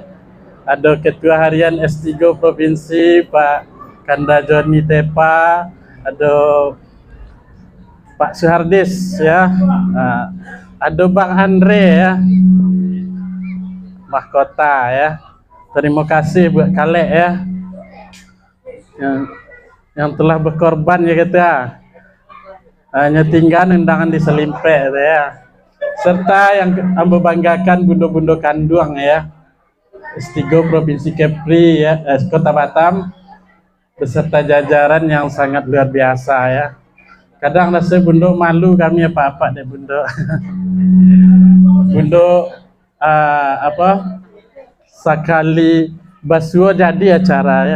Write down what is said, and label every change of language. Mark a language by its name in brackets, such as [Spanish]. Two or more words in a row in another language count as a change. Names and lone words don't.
[Indonesian] Ada Ketua Harian S3 Provinsi Pak Kanda Joni Tepa, ada Pak Suhardis ya, ada Bang Andre ya, mahkota ya. Terima kasih buat Kalek ya, yang telah berkorban ya kita. Hanya tinggal undangan di Selimpek ya. [Minangkabau] Serta yang ambo banggakan bundo-bundo Kanduang ya, [Indonesian] S3 Provinsi Kepri ya, Kota Batam, beserta jajaran yang sangat luar biasa ya. [Minangkabau] Kadang rasa bundo malu kami apa-apa deh bundo. Bundo sekali basuh jadi acara ya.